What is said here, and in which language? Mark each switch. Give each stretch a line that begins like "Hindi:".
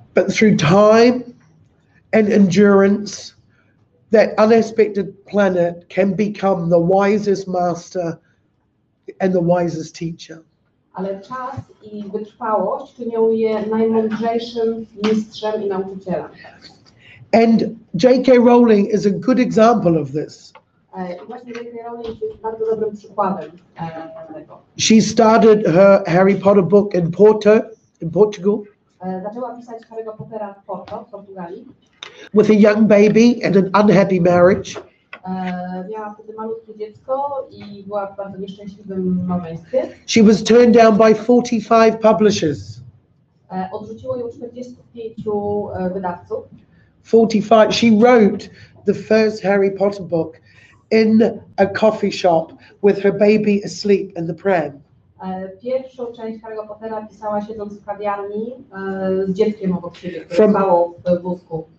English: But through time and endurance, that unexpected planet can become the wisest master and the wisest teacher.
Polish: Ale czas i wytrwałość czynią je najmądrzejszym mistrzem i nauczycielem.
English: And J.K. Rowling is a good example of this.
Polish: I właśnie J.K. Rowling jest bardzo dobrym przykładem tego.
English: She started her Harry Potter book in Portugal.
Polish: Zaczęła pisać Harry'ego Pottera w Porto, w Portugalii.
English: With a young baby and an unhappy marriage.
Polish: Miała wtedy malutkie dziecko i była w bardzo nieszczęśliwym małżeństwie.
English: She was turned down by 45 publishers.
Polish: Odrzuciło ją 45 wydawców.
English: 45. She wrote the first Harry Potter book in a coffee shop with her baby asleep in the pram.
Polish: Pierwszą część Harry'ego Pottera pisała siedząc w kawiarni z dzieckiem obok siebie, które spało w wózku.